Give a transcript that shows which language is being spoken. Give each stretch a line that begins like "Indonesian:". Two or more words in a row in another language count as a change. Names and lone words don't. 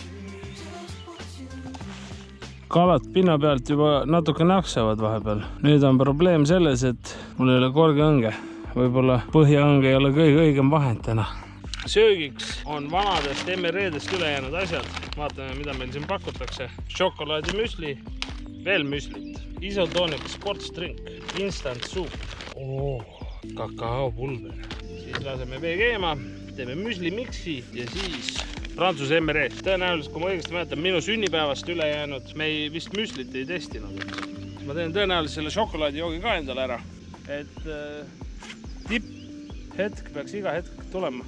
Estonian: Kalad pinna pealt juba natuke naksavad vahepeal. Nüüd on probleem selles, et mul ei ole korgeõnge. Võib-olla põhjaõnge ei ole kõige õigem vahend täna. Söögiks on vanadest MRE-dest üle jäänud asjad. Vaatame, mida meil siin pakutakse. Šokolaadimüsli, veel müslit,
English: isotonic sports drink, instant soup,
Estonian: kakaopulver. Siis laseme vee keema, teeme müsli miksi ja siis Prantsuse MRE. Tõenäoliselt, kui ma õigesti mäletan, minu sünnipäevast üle jäänud, me vist müslit ei testinud. Ma teen tõenäoliselt selle šokolaadijoogi ka endale ära. Et tipp hetk peaks iga hetk tulema.